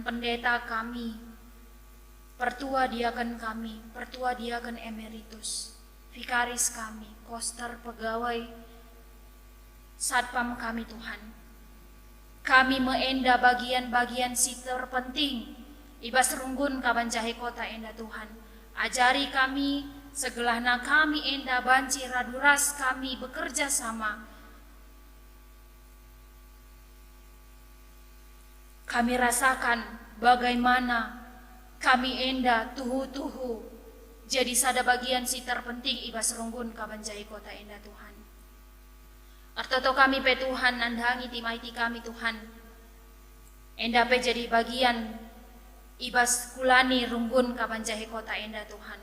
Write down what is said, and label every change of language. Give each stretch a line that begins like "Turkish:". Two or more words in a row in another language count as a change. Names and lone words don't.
Batak Karo: Man pendeta kami, Pertua diaken kami, pertua diaken emeritus, vikaris kami, koster, pegawai, satpam kami Tuhan. Kami meenda bagian-bagian si terpenting, ibas runggun kabanjahe kota enda Tuhan. Ajari kami, segelahna kami enda banci raduras kami bekerja sama. Kami rasakan bagaimana kami enda tuhu-tuhu jadi sada bagian si terpenting ibas runggun kabanjahe kota enda Tuhan. Artoto kami pe Tuhan nandangi timaiti kami Tuhan. Enda pe jadi bagian ibas kulani runggun kabanjahe kota enda Tuhan.